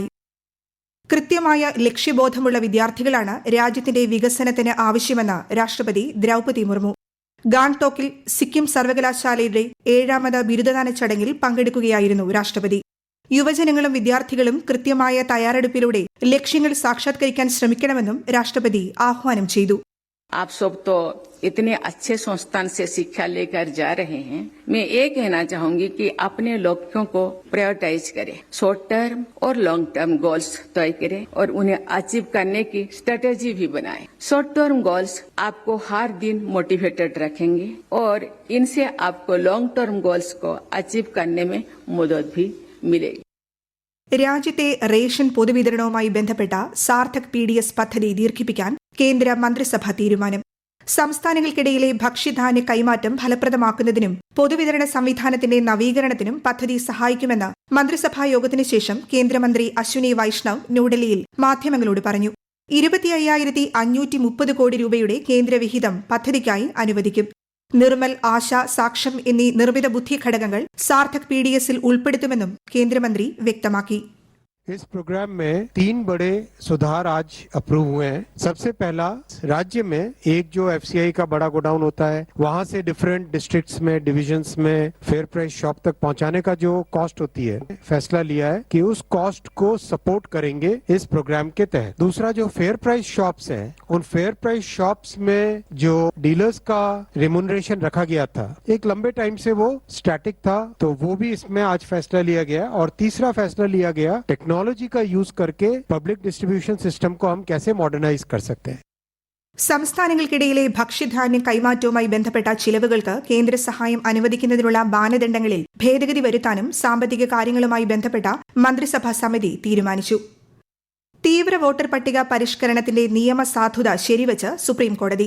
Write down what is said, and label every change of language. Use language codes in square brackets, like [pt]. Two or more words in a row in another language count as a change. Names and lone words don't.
[ml] കൃത്യമായ ലക്ഷ്യബോധമുള്ള വിദ്യാർത്ഥികളാണ് രാജ്യത്തിന്റെ വികസനത്തിന് ആവശ്യമെന്ന് രാഷ്ട്രപതി ദ്രൗപദി മുർമു. ഗാംഗ്ടോക്കിൽ സിക്കിം സർവകലാശാലയുടെ 7ാമത് ബിരുദദാന ചടങ്ങിൽ പങ്കെടുക്കുകയായിരുന്നു രാഷ്ട്രപതി. യുവജനങ്ങളും വിദ്യാർത്ഥികളും കൃത്യമായ തയ്യാറെടുപ്പിലൂടെ ലക്ഷ്യങ്ങൾ സാക്ഷാത്കരിക്കാൻ ശ്രമിക്കണമെന്നും രാഷ്ട്രപതി ആഹ്വാനം ചെയ്തു. [hi] आप सब तो इतने अच्छे संस्थान से शिक्षा लेकर जा रहे हैं. मैं ये कहना चाहूंगी कि अपने लक्ष्यों को प्रायोरिटाइज करें, [en] short term [hi] और [en] long term goals [hi] तय करें और उन्हें अचीव करने की स्ट्रेटेजी भी बनाएं. [en] short term goals [hi] आपको हर दिन मोटिवेटेड रखेंगे और इनसे आपको [en] long term goals [hi] को अचीव करने में मदद भी मिलेगी. [ml] രാജ്യത്തെ റേഷൻ പൊതുവിതരണവുമായി ബന്ധപ്പെട്ട സാർത്ഥക് PDS പദ്ധതി ദീർഘിപ്പിക്കാൻ കേന്ദ്ര മന്ത്രിസഭാ തീരുമാനം. സംസ്ഥാനങ്ങൾക്കിടയിലെ ഭക്ഷ്യധാന്യ കൈമാറ്റം ഫലപ്രദമാക്കുന്നതിനും പൊതുവിതരണ സംവിധാനത്തിന്റെ നവീകരണത്തിനും പദ്ധതി സഹായിക്കുമെന്ന് മന്ത്രിസഭാ യോഗത്തിനു ശേഷം കേന്ദ്രമന്ത്രി അശ്വിനി വൈഷ്ണവ് ന്യൂഡൽഹിയിൽ മാധ്യമങ്ങളോട് പറഞ്ഞു. 25,530 കോടി രൂപയുടെ കേന്ദ്രവിഹിതം പദ്ധതിക്കായി അനുവദിക്കും. നിർമ്മൽ, ആശ, സാക്ഷം എന്നീ നിർമ്മിത ബുദ്ധി ഘടകങ്ങൾ സാർത്ഥക് PDSൽ ഉൾപ്പെടുത്തുമെന്നും കേന്ദ്രമന്ത്രി വ്യക്തമാക്കി. [hi] इस प्रोग्राम में 3 बड़े सुधार आज अप्रूव हुए हैं. सबसे पहला, राज्य में एक जो FCI का बड़ा गोडाउन होता है, वहां से [en] different districts [hi] में, डिविजन्स में [en] fair price shop [hi] तक पहुंचाने का जो कॉस्ट होती है, फैसला लिया है कि उस कॉस्ट को सपोर्ट करेंगे इस प्रोग्राम के तहत. दूसरा, जो [en] fair price shops [hi] हैं, उन [en] fair price shops [hi] में जो डीलर्स का रेम्यूनरेशन रखा गया था, एक लंबे टाइम से वो स्टैटिक था, तो वो भी इसमें आज फैसला लिया गया. और तीसरा फैसला लिया गया, टेक्नोलॉजी का यूज करके [en] public distribution system [hi] को हम कैसे मॉडर्नाइज कर सकते हैं. [ml] സംസ്ഥാനങ്ങൾക്കിടയിലെ ഭക്ഷ്യധാന്യ കൈമാറ്റവുമായി ബന്ധപ്പെട്ട ചിലവുകൾക്ക് കേന്ദ്ര സഹായം അനുവദിക്കുന്നതിനുള്ള മാനദണ്ഡങ്ങളിൽ ഭേദഗതി വരുത്താനും സാമ്പത്തിക കാര്യങ്ങളുമായി ബന്ധപ്പെട്ട മന്ത്രിസഭാ സമിതി തീരുമാനിച്ചു. തീവ്ര വോട്ടർ പട്ടിക പരിഷ്കരണത്തിന്റെ നിയമസാധുത ശരിവച്ച് സുപ്രീംകോടതി.